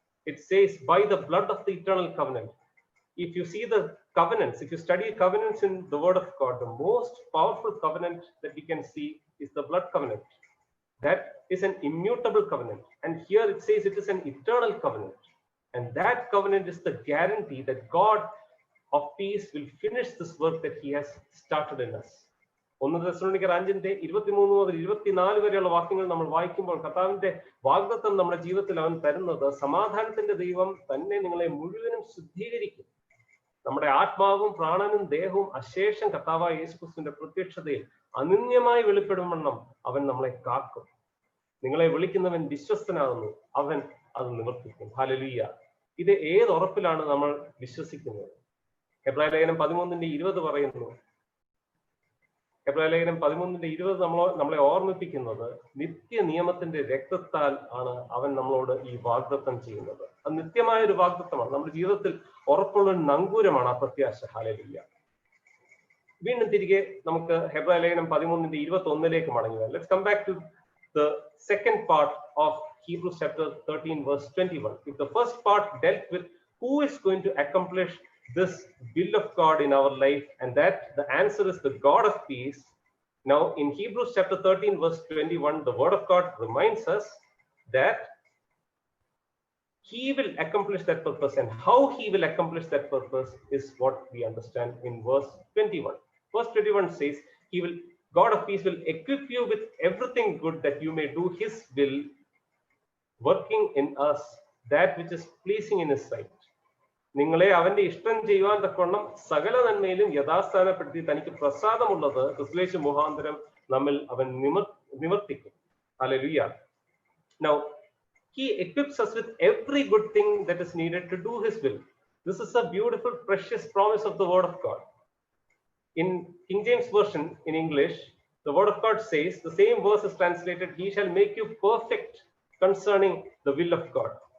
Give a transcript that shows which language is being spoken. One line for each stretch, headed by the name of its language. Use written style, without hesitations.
English: it says, by the blood of the eternal covenant. If you see the covenants, if you study covenants in the Word of God, the most powerful covenant that we can see is the blood covenant. That is an immutable covenant. And here it says it is an eternal covenant. And that covenant is the guarantee that God of peace will finish this work that he has started in us.
Malayalam: 1 തെസ്സലോനിക്കർ 5:23-24 വരെയുള്ള വാക്യങ്ങൾ നമ്മൾ വായിക്കുമ്പോൾ കർത്താവിന്റെ വാഗ്ദത്തം നമ്മുടെ ജീവിതത്തിൽ അവൻ തരുന്നത്, സമാധാനത്തിന്റെ ദൈവം തന്നെ നിങ്ങളെ മുഴുവനും ശുദ്ധീകരിക്കും. നമ്മുടെ ആത്മാവും പ്രാണനും ദേഹവും അശേഷം കർത്താവായ യേശുക്രിസ്തുവിന്റെ പ്രത്യക്ഷതയിൽ അനന്യമായി വെളിപ്പെടുമെന്നും അവൻ നമ്മളെ കാക്കും. നിങ്ങളെ വിളിക്കുന്നവൻ വിശ്വസ്തനാകുന്നു, അവൻ അത് നിവർത്തിക്കും. ഹല്ലേലൂയ. ഇത് ഏത് ഉറപ്പിലാണ് നമ്മൾ വിശ്വസിക്കുന്നത്? ഹെബ്രായ ലേഖനം 13:20 പറയുന്നു. ഹെബ്രായ ലേഖനം 13:20 നമ്മളെ ഓർമ്മിപ്പിക്കുന്നത്, നിത്യ നിയമത്തിന്റെ രക്തത്താൽ ആണ് അവൻ നമ്മളോട് ഈ വാഗ്ദത്തം ചെയ്യുന്നത്. അത് നിത്യമായ ഒരു വാഗ്ദത്തമാണ്. നമ്മുടെ ജീവിതത്തിൽ ഉറപ്പുള്ള ഒരു നങ്കൂരമാണ് ആ പ്രത്യാശ. ഹല്ലേലൂയ. വീണ്ടും തിരികെ നമുക്ക് ഹെബ്രായ ലേഖനം 13:21 മടങ്ങി വരാം.
English: Let's come back to the second part of Hebrews chapter 13 verse 21. If the first part dealt with who is going to accomplish this will of God in our life, and that the answer is the God of peace. Now in Hebrews chapter 13 verse 21, the word of God reminds us that he will accomplish that purpose, and how he will accomplish that purpose is what we understand in verse 21. Verse 21 says, God of peace will equip you with everything good that you may do his will, working in us that which is pleasing in his sight.
Malayalam: നിങ്ങളെ അവന്റെ ഇഷ്ടം ചെയ്യുവാൻ തക്കവണ്ണം സകല നന്മയിലും യഥാസ്ഥാനപ്പെടുത്തി തനിക്ക് പ്രസാദമുള്ളത് ക്രിസ്തുയേശു മുഖാന്തരം നമ്മിൽ അവൻ നിവർത്തിക്കും. Hallelujah.
English: Now he equips us with every good thing that is needed to do his will. This is a beautiful, precious promise of the word of God. In King James version in English, the word of God says, the same verse is translated, he shall make you perfect concerning the will of God.